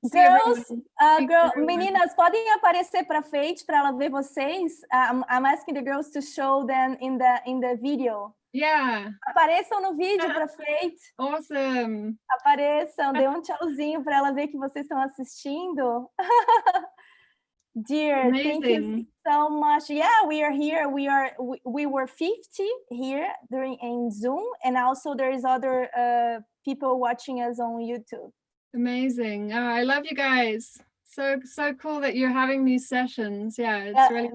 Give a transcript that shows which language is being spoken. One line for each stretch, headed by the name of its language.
Portuguese: girls, meninas, podem aparecer para frente para ela ver vocês.
English: I'm asking the girls to show them in the video. Yeah.
Portuguese: Apareçam no vídeo para frente.
English: Awesome.
Portuguese: Apareçam, dê tchauzinho para ela ver que vocês estão assistindo.
English: Dear, amazing. Thank you so much. Yeah, we are here. We were 50 here in Zoom, and also there is other people watching us on YouTube. Amazing. Oh, I love you guys. So cool that you're having these sessions. Yeah, it's really